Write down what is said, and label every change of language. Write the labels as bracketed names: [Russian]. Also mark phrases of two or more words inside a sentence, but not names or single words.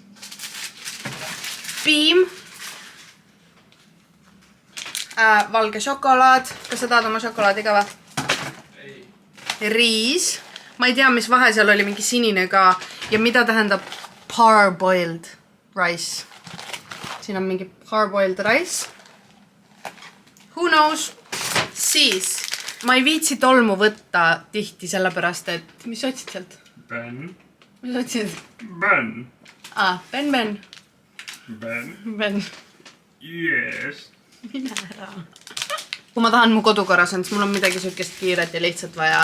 [Estonian] Piim. Valge šokolaad. Kas sa tahad oma šokolaadi ka või? Ei. Riis. Ma ei tea, mis vahe seal oli, mingi sinine ka. Ja mida tähendab [English] parboiled rice? [Estonian] Siin on mingi [English] parboiled rice. Who knows? [Estonian] Siis. Ma ei viitsi tolmu võtta tihti sellepärast, et... Mis otsid sealt? Ben. Mis otsid? Ben. Ben. Ben. Ben. [English] Yes. [Estonian] Mine ära. Kui ma tahan mu kodu korras on, siis mul on midagi sükest kiiret ja lihtsalt vaja.